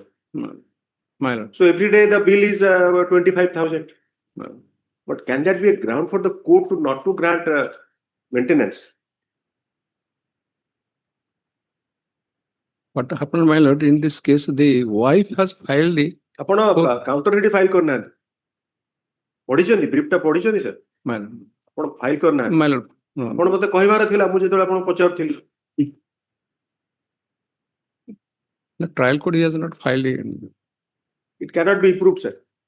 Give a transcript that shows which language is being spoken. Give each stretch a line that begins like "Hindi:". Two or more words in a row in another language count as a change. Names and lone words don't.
English: My lord. So every day the bill is 25,000. But can that be a ground for the court to not to grant maintenance? What happened, my lord, in this case, the wife has filed the
Odia: ଆପଣ
English: counter ready file
Odia: କରିନାହାନ୍ତି ପଢିଛନ୍ତି ବ୍ରିଫଟା ପଢିଛନ୍ତି ସାର୍ ଆପଣ ଫାଇଲ କରିନାହାନ୍ତି ଆପଣ ମତେ କହିବାର ଥିଲା ମୁଁ ଯେତେବେଳେ ଆପଣଙ୍କୁ ପଚାରୁଥିଲି
English: The trial court he has not filed it. It cannot be proved, sir.